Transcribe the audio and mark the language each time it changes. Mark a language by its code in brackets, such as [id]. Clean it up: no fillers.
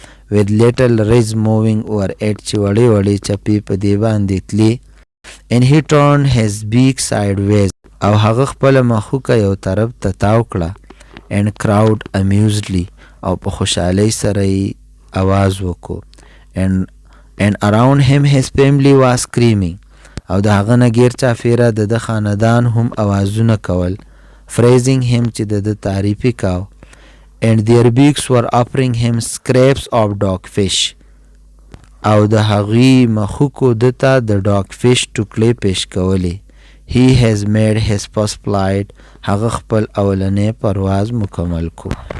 [en] With little ridges moving over it [ps] چې وړې وړې چپې په دې باندې تلې. [en] And he turned his beak sideways [ps] او هغه خپله مخوکه یو طرف ته تاو کړه. [en] And crowed amusedly [ps] او په خوشحالۍ سره یې आवाज وکړو. [en] And around him his family was screaming. [ps] او د هغه نه ګیر چاپېره د ده خاندان هم اوازونه کول. [en] Praising him [ps] چې د ده تعریف یې کاو. [en] And their beaks were offering him scraps of dogfish. [ps] او د هغې مخوکو ده ته د dogfish ټوکړې پیش کولې. [en] He has made his first flight. [ps] هغه خپل اولنی پرواز مکمل کو.